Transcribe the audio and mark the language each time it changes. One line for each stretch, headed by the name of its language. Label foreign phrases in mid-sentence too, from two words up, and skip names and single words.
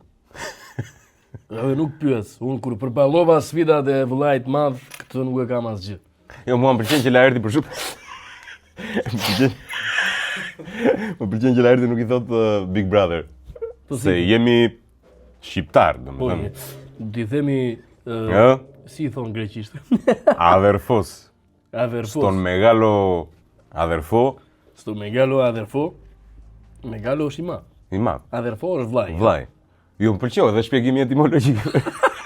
Albanian: Dhe nuk pyes, unë kur përballova sfidat e vëllait madh, këtë nuk e kam asgjë. Jo, mua më pëlqen që Laerti për shumë... Më pëlqen që Laerti nuk i thot Big Brother. Se jemi shqiptar, domethënë. Ti themi si i thon greqisht.
Greek: Αδερφός. Στον μεγάλο αδερφό. Στο μεγάλο αδερφό. Μεγάλο
Albanian: është i madh. I madh. Αδερφό është vllai. Vllai. Jo, më pëlqeu edhe shpjegimi etimologjik.